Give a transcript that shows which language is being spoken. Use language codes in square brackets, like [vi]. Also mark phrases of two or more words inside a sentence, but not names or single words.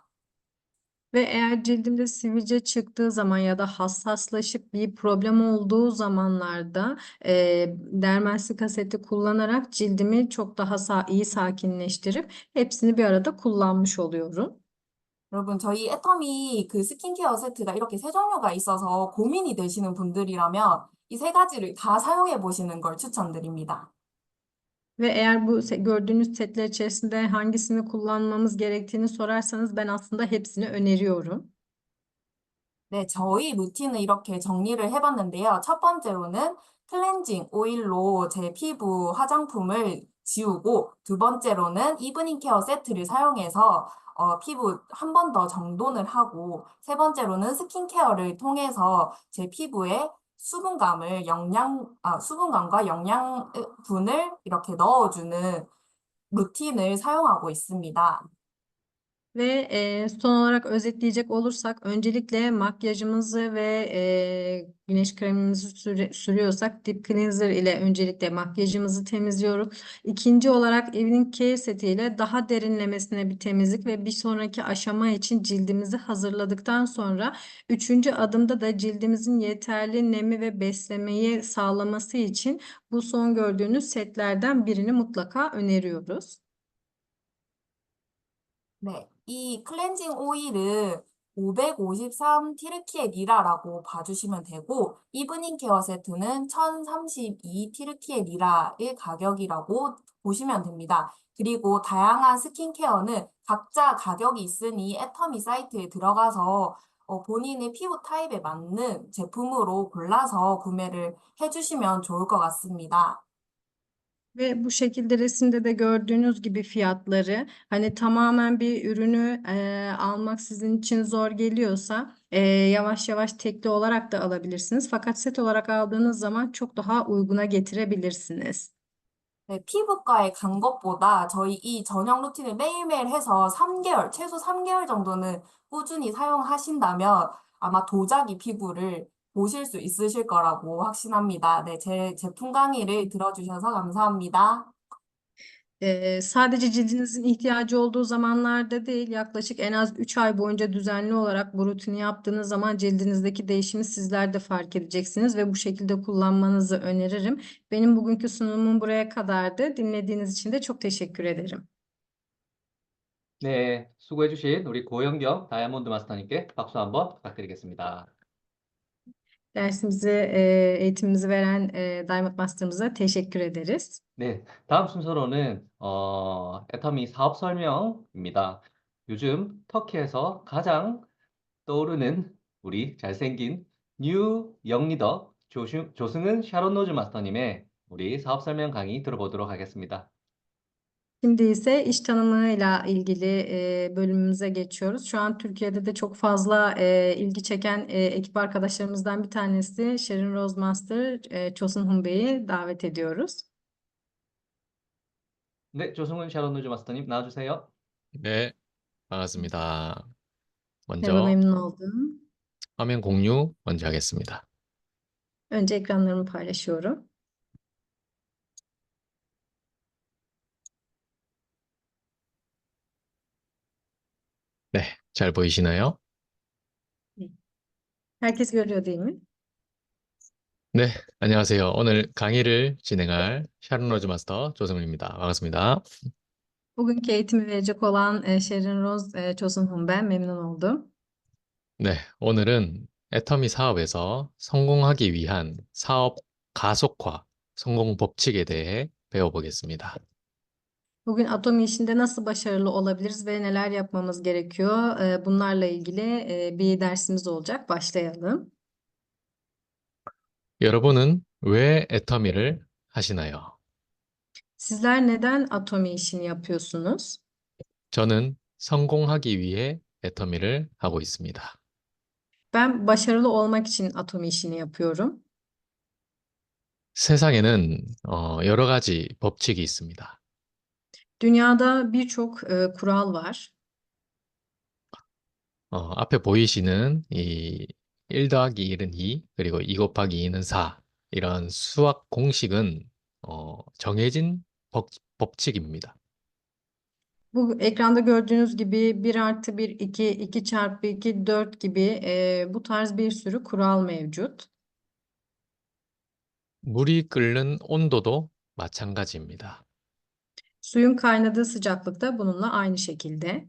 [tr] Ve eğer cildimde sivilce çıktığı zaman ya da hassaslaşıp bir problem olduğu zamanlarda Dermal seti kullanarak cildimi çok daha iyi sakinleştirip hepsini bir arada kullanmış oluyorum. [ko] 여러분, 저희 애터미 그 스킨케어 세트가 이렇게 세 종류가 있어서 고민이 되시는 분들이라면 이 세 가지를 다 사용해 보시는 걸 추천드립니다. [tr] Ve eğer bu gördüğünüz setler içerisinde hangisini kullanmamız gerektiğini sorarsanız ben aslında hepsini öneriyorum. [ko] 네, 저희 루틴을 이렇게 정리를 해봤는데요. 첫 번째로는 클렌징 오일로 제 피부 화장품을 지우고, 두 번째로는 이브닝 케어 세트를 사용해서 피부 한 번 더 정돈을 하고, 세 번째로는 스킨케어를 통해서 제 피부에 수분감과 영양분을 이렇게 넣어주는 루틴을 사용하고 있습니다. [tr] Ve son olarak özetleyecek olursak öncelikle makyajımızı ve güneş kremimizi sürüyorsak Deep Cleanser ile öncelikle makyajımızı temizliyoruz. İkinci olarak Evening Care setiyle daha derinlemesine bir temizlik ve bir sonraki aşama için cildimizi hazırladıktan sonra üçüncü adımda da cildimizin yeterli nemi ve beslemeyi sağlaması için bu son gördüğünüz setlerden birini mutlaka öneriyoruz. [ko] 네, 이 클렌징 오일은 553 티르키예 리라라고 봐주시면 되고, 이브닝 케어 세트는 1032 티르키예 리라의 가격이라고 보시면 됩니다. 그리고 다양한 스킨케어는 각자 가격이 있으니 애터미 saite'e 들어가서 본인의 피부 타입에 맞는 제품으로 골라서 구매를 해주시면 좋을 것 같습니다. [tr] Ve bu şekilde resimde de gördüğünüz gibi fiyatları hani tamamen bir ürünü almak sizin için zor geliyorsa yavaş yavaş tekli olarak da alabilirsiniz. Fakat set olarak aldığınız zaman çok daha uyguna getirebilirsiniz. [ko] 네, 피부과에 간 것보다 저희 이 전용 루틴을 매일매일 해서 3개월, 최소 3개월 정도는 꾸준히 사용하신다면 아마 도자기 pi부를 보실 수 있으실 거라고 확신합니다. 네, 제 제품 강의를 들어주셔서 감사합니다. [tr] Sadece cildinizin ihtiyacı olduğu zamanlarda değil, yaklaşık en az 3 ay boyunca düzenli olarak bu rutini yaptığınız zaman cildinizdeki değişimi sizler de fark edeceksiniz ve bu şekilde kullanmanızı öneririm. Benim bugünkü sunumum buraya kadardı. Dinlediğiniz için de çok teşekkür ederim. [ko] 네, 수고해주신 우리 고영경 다이아몬드 마스터님께 박수 한번 부탁드리겠습니다. [tr] Eğitimimizi veren Diamond Master'ımıza teşekkür ederiz. [ko] 네, 다음 순서로는 애터미 사업 설명입니다. 요즘 터키에서 가장 떠오르는 우리 잘생긴 뉴 영리더 조승은 샤론 노즈 마스터님의 우리 사업 설명 강의 들어보도록 하겠습니다. [tr] Şimdi ise iş tanımıyla ilgili bölümümüze geçiyoruz. Şu an Türkiye'de de çok fazla ilgi çeken ekip arkadaşlarımızdan bir tanesi Sherin Rose Master, Chosun Hun Bey'i davet ediyoruz. [ko] 네, 조승은 샤론 노즈 마스터님 나와주세요. 네, 반갑습니다. [tr] Merhaba, [ko] 먼저 [tr] memnun oldum. [ko] 화면 공유 먼저 하겠습니다. [tr] Önce ekranlarımı paylaşıyorum. [ko] 네, 잘 보이시나요? [tr] Herkes görüyor değil mi? [ko] 네, 안녕하세요. 오늘 강의를 진행할 샤론 로즈 마스터 조승훈입니다. 반갑습니다. [tr] Bugünkü eğitimi verecek olan Sherin Rose, Chosun Hun ben. Memnun oldum. [ko] 네, 오늘은 애터미 사업에서 성공하기 위한 사업 가속화 성공 법칙에 대해 배워보겠습니다. [tr] Bugün Atomi işinde nasıl başarılı olabiliriz ve neler yapmamız gerekiyor? Bunlarla ilgili bir dersimiz olacak. Başlayalım. [ko] 여러분은 왜 애터미를 하시나요? [tr] Sizler neden Atomi işini yapıyorsunuz? [ko] 저는 성공하기 위해 애터미를 하고 있습니다. [tr] Ben başarılı olmak için Atomi işini yapıyorum. [ko] 세상에는 여러 가지 법칙이 있습니다. [tr] Dünyada birçok kural var. [ko] 앞에 보이시는 이 1 더하기 1은 2, 그리고 2 곱하기 2는 4 이런 수학 공식은 정해진 법칙입니다. [tr] Bu ekranda gördüğünüz gibi 1 artı 1 2, 2 çarpı 2 4 gibi bu tarz bir sürü kural mevcut. [ko] 물이 끓는 온도도 마찬가지입니다. [tr] Suyun kaynadığı sıcaklık da bununla aynı şekilde.